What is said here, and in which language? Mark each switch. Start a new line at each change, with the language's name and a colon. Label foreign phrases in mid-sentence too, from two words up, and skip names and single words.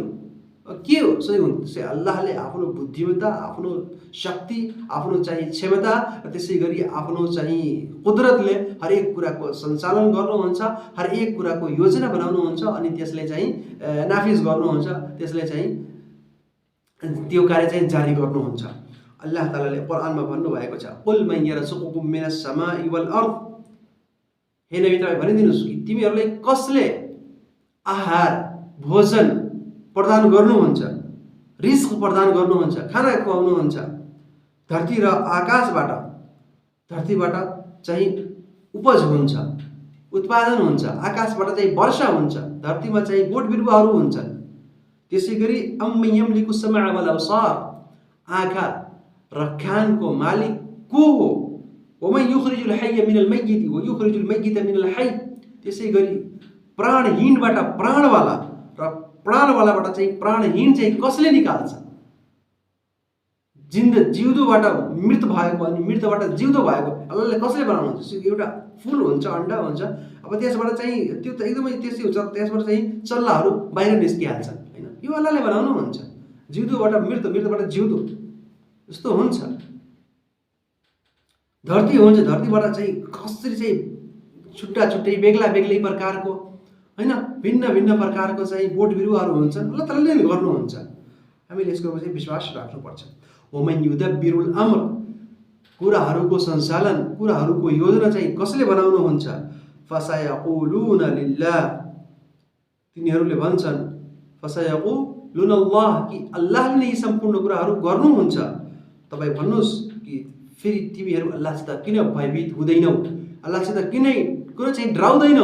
Nepali: के हो सही हुन्छ, त्यसै अल्लाहले आफ्नो बुद्धिमत्ता, आफ्नो शक्ति, आफ्नो चाहिँ क्षमता र त्यसै गरी आफ्नो चाहिँ कुदरतले हरेक कुराको सञ्चालन गर्नुहुन्छ, हरेक कुराको योजना बनाउनुहुन्छ अनि त्यसलाई चाहिँ नाफिज गर्नुहुन्छ, त्यसलाई चाहिँ त्यो कार्य चाहिँ जारी गर्नुहुन्छ। अल्लाह तालाले कुरानमा भन्नुभएको छ
Arabic: قل من يرزقكم من السماء والأرض,
Nepali: हे नबी तपाईँ भनिदिनुहोस् कि तिमीहरूलाई कसले आहार भोजन प्रदान गर्नुहुन्छ, रिस्क प्रदान गर्नुहुन्छ, खाना खुवाउनुहुन्छ धरती र आकाशबाट। धरतीबाट चाहिँ उपज हुन्छ, उत्पादन हुन्छ, आकाशबाट चाहिँ वर्षा हुन्छ, धरतीमा चाहिँ बोट बिरुवाहरू हुन्छन्। त्यसै गरी
Arabic: أمن يملك السمع والأبصار,
Nepali: आँखा र कानको मालिक को हो।
Arabic: ومن يخرج الحي من الميت ويخرج الميت من الحي,
Nepali: त्यसै गरी प्राणहीनबाट प्राणवाला र प्राणवालाबाट चाहिँ प्राणहीन चाहिँ कसले निकाल्छ। जिउँदोबाट मृत भएको अनि मृतबाट जिउँदो भएको अल्लाहले कसले बनाउनुहुन्छ। एउटा फुल हुन्छ, अन्डा हुन्छ, अब त्यसबाट चाहिँ त्यो त एकदमै त्यसै हुन्छ, त्यसबाट चाहिँ चल्लाहरू बाहिर निस्किहाल्छन् हैन, यो अल्लाहले बनाउनुहुन्छ। जिउँदोबाट मृत, मृतबाट जिउँदो यस्तो हुन्छ। धरती हुन्छ, धरतीबाट चाहिँ कसरी चाहिँ छुट्टा छुट्टै बेग्ला बेग्लै प्रकारको हैन भिन्न भिन्न प्रकारको चाहिँ बोट बिरुवाहरू हुन्छन्, अल्लाह तालाले नै गर्नुहुन्छ। हामीले यसको चाहिँ विश्वास राख्नुपर्छ।
Arabic: ومن يدبر الأمر,
Nepali: कुराहरूको सञ्चालन, कुराहरूको योजना चाहिँ कसले बनाउनुहुन्छ।
Arabic: فسيقولون لله,
Nepali: तिनीहरूले भन्छन्
Arabic: فسيقولون الله,
Nepali: कि अल्लाहले नै यी सम्पूर्ण कुराहरू गर्नुहुन्छ। तपाईँ भन्नुहोस् कि फेरि तिमीहरू अल्लाहसित किन भयभीत हुँदैनौ, अल्लाहसित किन चाहिँ डराउँदैनौ।